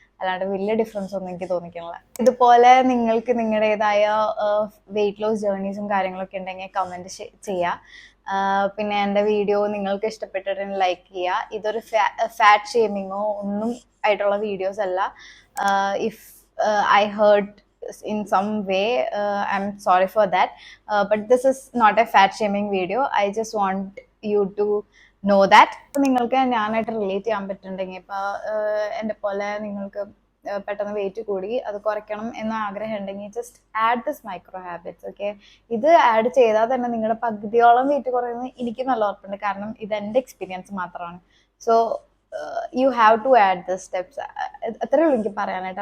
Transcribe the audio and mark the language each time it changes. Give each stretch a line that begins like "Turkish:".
Malayalam: അല്ലാണ്ട് വലിയ ഡിഫറൻസ് ഒന്നും എനിക്ക് തോന്നിക്കുന്നില്ല. ഇതുപോലെ നിങ്ങൾക്ക് നിങ്ങളുടേതായ വെയിറ്റ് ലോസ് ജേർണീസും കാര്യങ്ങളൊക്കെ ഉണ്ടെങ്കിൽ കമൻറ്റ് ചെയ്യുക. പിന്നെ എൻ്റെ വീഡിയോ നിങ്ങൾക്ക് ഇഷ്ടപ്പെട്ടിട്ടുണ്ടെങ്കിൽ ലൈക്ക് ചെയ്യുക. ഇതൊരു ഫാറ്റ് ഷേമിങ്ങോ ഒന്നും ആയിട്ടുള്ള വീഡിയോസ് അല്ല.
English: If I heard in some way, I'm sorry for that, but this is not a fat shaming video. I just want you to know that.
Malayalam: നിങ്ങൾക്ക് ഞാനായിട്ട് റിലേറ്റ് ചെയ്യാൻ പറ്റുന്നുണ്ടെങ്കിൽ ഇപ്പോൾ എൻ്റെ പോലെ നിങ്ങൾക്ക് പെട്ടെന്ന് വെയിറ്റ് കൂടി അത് കുറയ്ക്കണം എന്ന ആഗ്രഹം ഉണ്ടെങ്കിൽ
English: Just add this micro habits.
Malayalam: Okay, ഇത് ആഡ് ചെയ്താൽ തന്നെ നിങ്ങളുടെ പകുതിയോളം വെയിറ്റ് കുറയുന്നത് എനിക്ക് നല്ല ഉറപ്പുണ്ട്. കാരണം ഇത് എൻ്റെ എക്സ്പീരിയൻസ് മാത്രമാണ്.
English: So you have to add the steps.
Malayalam: അത്രേ ഉള്ളൂ എനിക്ക് പറയാനായിട്ട്.